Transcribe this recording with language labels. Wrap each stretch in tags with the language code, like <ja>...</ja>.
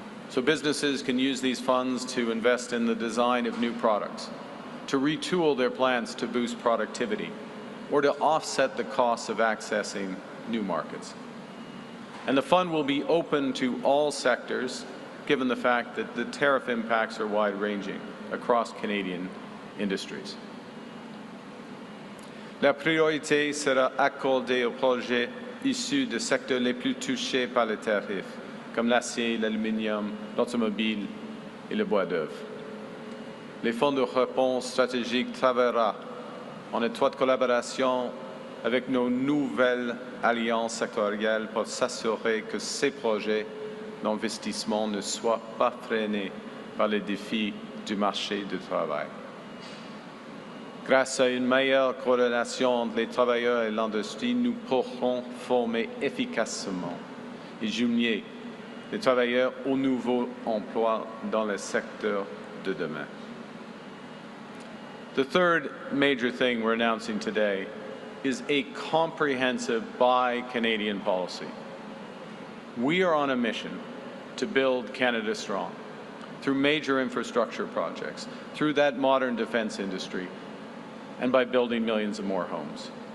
<en>So businesses can use these funds to invest in the design of new products, to retool their plants to boost productivity, or to offset the costs of accessing new markets. And the fund will be open to all sectors, given the fact that the tariff impacts are wide-ranging across Canadian industries.</en> <fr>La priorité sera accordée aux projets issus des secteurs les plus touchés par les tarifs, comme l'acier, l'aluminium, l'automobile et le bois d'œuvre. Les fonds de réponse stratégique travaillera en étroite collaboration avec nos nouvelles alliances sectorielles pour s'assurer que ces projets d'investissement ne soient pas freinés par les défis du marché du travail. Grâce à une meilleure coordination entre les travailleurs et l'industrie, nous pourrons former efficacement et jumeler les travailleurs aux nouveaux emplois dans le secteur de demain.</fr> <en>The third major thing we're announcing today is a comprehensive Buy Canadian policy. We are on a mission to build Canada strong through major infrastructure projects, through that modern defense industry, and by building millions of more homes.</en>